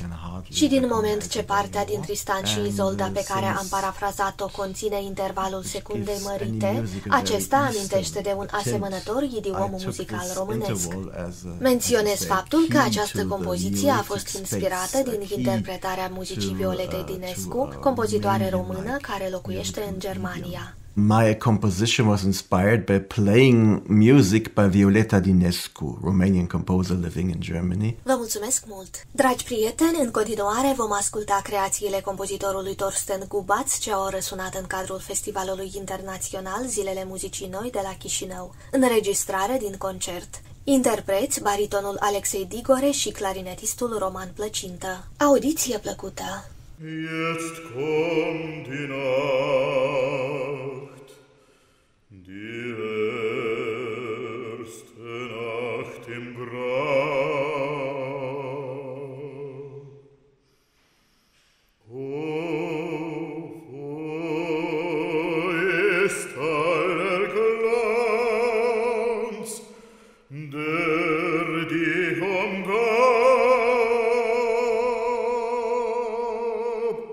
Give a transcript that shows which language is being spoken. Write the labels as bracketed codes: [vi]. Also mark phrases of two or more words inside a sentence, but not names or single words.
[ro] Și din moment ce partea din Tristan și Izolda pe care am parafrazat o conține intervalul secundei mărite, acesta amintește de un asemănător idiom muzical românesc. Menționez faptul că această compoziție a fost inspirată din interpretarea muzicii Violetei Dinescu, compozitoare română care locuiește în Germania. [en] My composition was inspired by playing music by Violeta Dinescu, Romanian composer living in Germany. [ro] Vă mulțumesc mult! Dragi prieteni, în continuare vom asculta creațiile compozitorului Thorsten Gubatz ce au răsunat în cadrul Festivalului Internațional Zilele Muzicii Noi de la Chișinău. Înregistrare din concert. Interpreți baritonul Alexei Digore și clarinetistul Roman Plăcintă. Audiție plăcută! [de] Jetzt kommt die Nacht, die erste Nacht im Grab. Wo ist aller Glanz, der dich umgab?